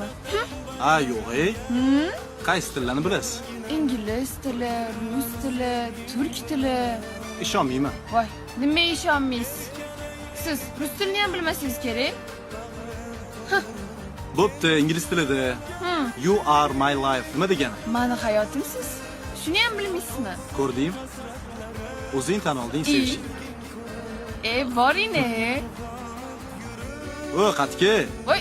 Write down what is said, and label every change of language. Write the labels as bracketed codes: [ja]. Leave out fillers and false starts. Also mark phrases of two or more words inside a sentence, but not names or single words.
[uz] Ha, yo'q-ey. Qaysi tillarni bilasiz? Ingliz tili, rus tili, turk tili. Ishonmayman. Voy, nima ishonmaysiz? Siz rus tilini ham bilmasangiz kerak. Bo'pti, ingliz tilida. [en] You are my life. [uz] Nima degani? Meni hayotimsiz. Shuni ham bilmaysizmi? Ko'rding? O'zing tan olding sevishing. Boring-e. O, qatki. Voy.